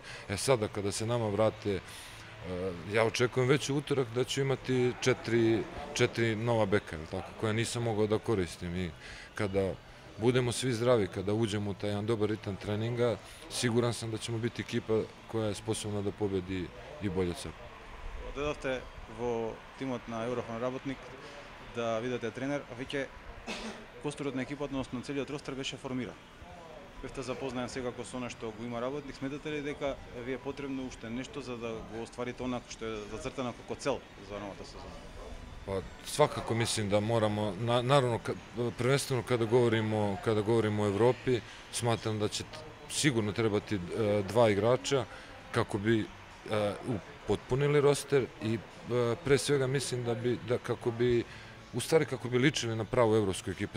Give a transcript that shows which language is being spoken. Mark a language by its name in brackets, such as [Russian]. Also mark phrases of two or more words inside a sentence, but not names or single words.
[Serbian] Sada kada se nama vrate, ja očekujem već u utorak da ću imati 4 nova beka, koja nisam mogao da koristim. I kada budemo svi zdravi, kada uđemo u taj jedan dobar ritam treninga, siguran sam da ćemo biti ekipa koja je sposobna da pobedi i bolje od sebe. [Macedonian] Додавте во тимот на Еврофан Работник да видите тренер, а веќе костурот на екипата, односно целиот ростер беше формиран. Бевте запознаен секако со она што го има Работник. Сметате ли дека ви е потребно уште нешто за да го остварите онако што е зацртано како цел за новата сезона? [Serbian] Pa svakako mislim da moramo, naravno prvenstveno kada govorimo o Evropi, smatram da će sigurno trebati 2 igrača kako bi potpunili roster i pre svega mislim kako bi ličili na pravu evropsku ekipu.